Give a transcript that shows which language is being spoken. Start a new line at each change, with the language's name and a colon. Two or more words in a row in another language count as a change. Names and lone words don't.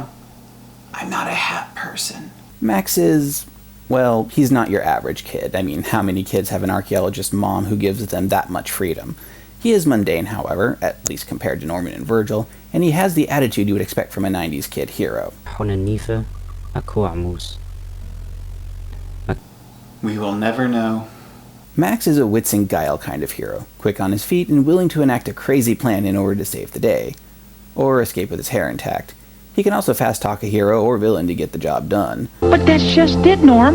English: I'm not a hat person. Max is, well, he's not your average kid. I mean, how many kids have an archaeologist mom who gives them that much freedom? He is mundane, however, at least compared to Norman and Virgil, and he has the attitude you would expect from a 90s kid hero. حون النيفة أكو عموس. We will never know. Max is a wits and guile kind of hero, quick on his feet and willing to enact a crazy plan in order to save the day, or escape with his hair intact. He can also fast-talk a hero or villain to get the job done. But that's just it, Norm.